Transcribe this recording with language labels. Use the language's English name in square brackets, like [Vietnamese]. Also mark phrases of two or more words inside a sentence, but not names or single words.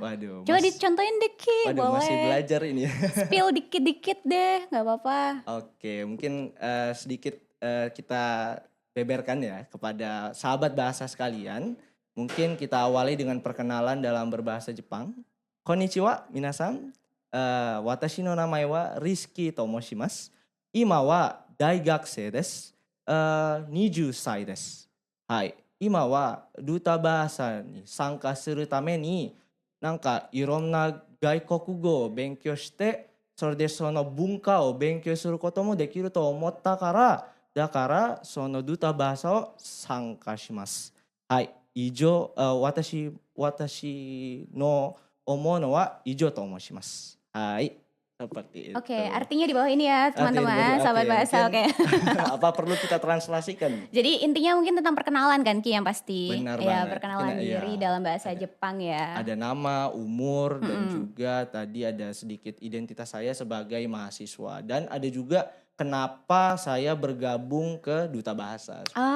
[Indonesian] Waduh, Coba dicontohin deh Ki, masih boleh. belajar ini ya. Spill dikit-dikit deh, nggak apa-apa. Oke, mungkin sedikit kita beberkan ya kepada sahabat bahasa sekalian. Mungkin kita awali dengan perkenalan dalam berbahasa Jepang. [Japanese] こんにちは、皆さん。私の名前はRizkyと申します. 今は大学生です. 20歳です。はい。今はルータバーサに参加するために、なんかいろんな外国語を勉強して、それでその文化を勉強することもできると思ったから、だからそのルータバーサを参加します。はい。以上、私の思うのは以上と申します。はい。 [Indonesian] seperti Oke, itu. artinya di bawah ini ya Oke, teman-teman, oke, sahabat bahasa, mungkin oke. apa perlu kita translasikan? Jadi intinya mungkin tentang perkenalan kan Ki yang pasti? Benar Ya, banget, mungkin perkenalan diri ya dalam bahasa ada Jepang ya. ada nama, umur, dan Mhm. juga tadi ada sedikit identitas saya sebagai mahasiswa dan ada juga kenapa saya bergabung ke Duta Bahasa, seperti